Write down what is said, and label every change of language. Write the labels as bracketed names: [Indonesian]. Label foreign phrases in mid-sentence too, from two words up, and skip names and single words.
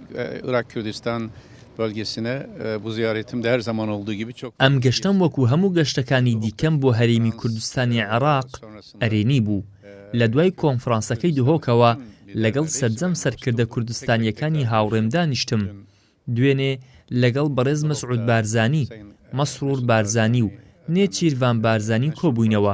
[Turkish] Irak Kürdistan bölgesine bu ziyaretimde her zaman olduğu gibi çok... [Central Kurdish] ئەم گەشتەم وەکو هەموو گەشتەکانی دیکەم بۆ هەرێمی کوردستانی عێراق ئەرێنی بوو. لە دوای کۆنفرانسەکەی دهۆکەوە لەگەڵ سەرجەم سەرکردە کوردستانیەکانی هاوڕێم دانیشتم. دوێنێ لەگەڵ بەڕێز مەسعود بارزانی، مەسرور بارزانی و نێچیروان بارزانی کۆبووینەوە.